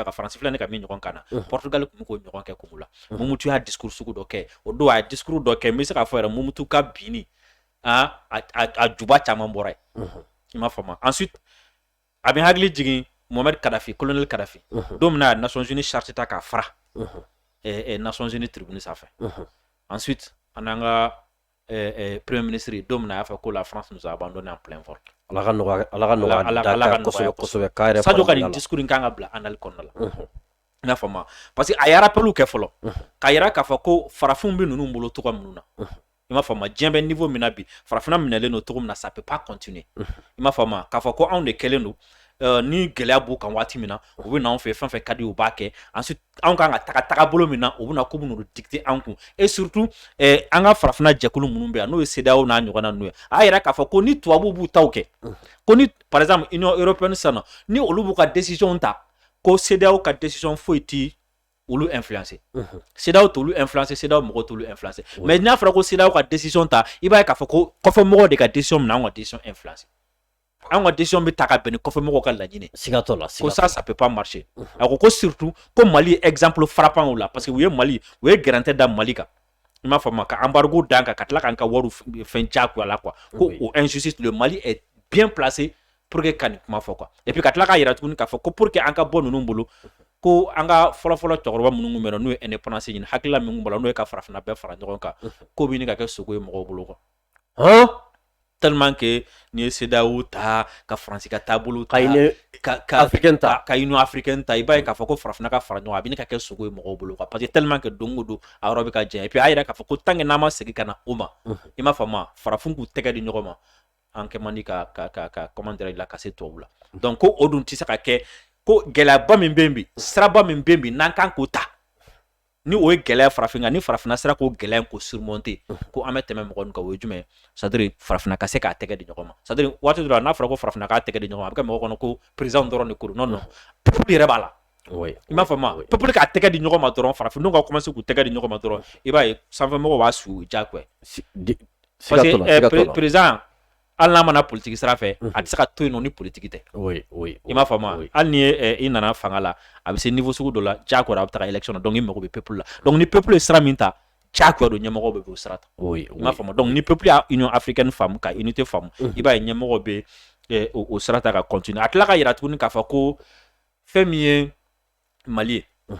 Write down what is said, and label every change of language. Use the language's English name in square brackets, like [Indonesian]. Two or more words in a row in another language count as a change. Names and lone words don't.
[Bambara] ka France filɛ ne ka min ɲɔgɔn kan na Portugal tun bɛ k'o ɲɔgɔn kɛ Congo la Mobutu y'a discours sugu dɔ kɛ o don a ye discours dɔ kɛ n bɛ se k'a fɔ yɛrɛ Mobutu ka binni a juba caman bɔra yen i m'a faamu ensuite a bɛ hakili jigin Mohamed Kadhafi colonel Kadhafi don min na Nations Unies charte ta k'a fara Nations Unies tribune sanfɛ ensuite an n'an ka [French] premier ministre [Bambara] don min na a y'a fɔ ko [French] la France nous a abandonné en plein vol [Bambara] Ala ka nɔgɔya kosɛbɛ kosɛbɛ k'a yɛrɛ Sadio ka nin discours in kan ka bila annales kɔnɔna la n'a fama [French] parce que [Bambara] a y'a rappelu kɛ fɔlɔ k'a yira k'a fɔ ko farafinw bɛ ninnu bolo togo minnu na i m'a fama diɲɛ bɛ niveau min na bi farafina minɛlen don togo min na [French] ça peut pas continuer [Bambara] i m'a fama k'a fɔ ko anw de kɛlen don ni gɛlɛya b'u kan waati min na u bɛ na anw fɛ fɛn fɛn ka di u b'a kɛ ensuite anw kan ka taga bolo min na u bɛ na ko minnu dicter anw kun [French] et surtout [Bambara] an ka farafina jɛkulu minnu bɛ yan n'o ye CEDEAO n'a ɲɔgɔnna ninnu ye a yira k'a fɔ ko ni tubabuw b'u taw kɛ ko ni [French] par exemple Union européenne [Bambara] sisan ni olu b'u ka décision ta ko CEDEAO ka décision foyi ti olu influencer CEDEAO t'olu influencer CEDEAO mɔgɔw t'olu influencer mais n'a fɔra ko CEDEAO ka décision ta i b'a ye k'a fɔ ko kɔfɛmɔgɔw de ka décision minɛ an ka décision influencer an ka décision bɛ ta ka bɛn ni kɔfɛmɔgɔw ka laɲini siga t'o la ko [French] ça peut pas marcher [Bambara] a ko surtout ko Mali ye [French] exemple frappant [Bambara] o la [French] parce que [Bambara] u ye Mali u ye gɛrɛntɛ da Mali kan i m'a faamu ka embargo d'an kan ka tila k'an ka wariw fɛn diyagoya la quoi ko o injustice [French] le Mali est bien placé pour que [Bambara] ka nin kuma fɔ quoi [French] et puis [Bambara] ka tila k'a yira tuguni k'a fɔ ko [French] pour que [Bambara] an ka bɔ ninnu bolo ko an ka fɔlɔfɔlɔ cɛkɔrɔba minnu kun bɛ yen n'o ye indépendance ɲini hakilila min kun b'o la n'o ye ka farafina bɛɛ fara ɲɔgɔn kan ko bɛ ɲini ka kɛ sogo ye mɔgɔw bolo quoi [French] tellement que [Bambara] ni ye CEDEAO ta ka Faransi ka taabolo ta ka africaine ta ka Union africaine ta i b'a ye k'a fɔ ko farafina ka fara ɲɔgɔn a bɛ ɲini ka kɛ sogo ye mɔgɔw bolo quoi [French] parce que tellement que [Bambara] don o don a yɔrɔ bɛ ka janya [French] et puis [Bambara] a yira k'a fɔ ko [French] tant que [Bambara] n'an ma segin ka na o ma i m'a faamu farafin k'u tɛgɛ di ɲɔgɔn ma an kɛ man di ka [French] comment dirais [Bambara] la ka se tubabu la donc ko o dun tɛ se ka kɛ ko gɛlɛyaba min bɛ yen bi siraba min bɛ yen bi n'an kan k'o ta ni o ye gɛlɛya farafin kan ni farafina sera k'o gɛlɛya ko surmonter ko an bɛ tɛmɛ mɔgɔ ninnu kan o ye jumɛn [French] c'est à dire [Bambara] farafina ka se k'a tɛgɛ di ɲɔgɔn ma [French] c'est à dire [Bambara] waati dɔ la n'a fɔra ko farafina k'a tɛgɛ di ɲɔgɔn ma a bɛ kɛ mɔgɔ kɔnɔ ko président dɔrɔn de ko [French] non non [Bambara] peuple yɛrɛ b'a la i m'a faamu peuple k'a tɛgɛ di ɲɔgɔn ma dɔrɔn farafinw ka commencer k'u tɛgɛ di ɲɔgɔn ma dɔrɔn i b'a ye sanfɛmɔgɔw b'a su diyagoya [French] parce que président [Bambara] hali n'a mana politique sira fɛ a tɛ se ka to yen nɔ ni politique tɛ i m'a faamu hali ni i nana fanga la a bɛ se niveau sugu dɔ la diyagoya a bɛ taga élection na donc i mago bɛ peuple la donc ni peuple ye sira min ta diyagoya don ɲɛmɔgɔw bɛ o sira ta i m'a faamu donc ni peuple y'a Union africaine faamu ka unité faamu i b'a ye ɲɛmɔgɔw bɛ o sira ta ka continuer a tila ka yira tuguni k'a fɔ ko fɛn min ye Mali ye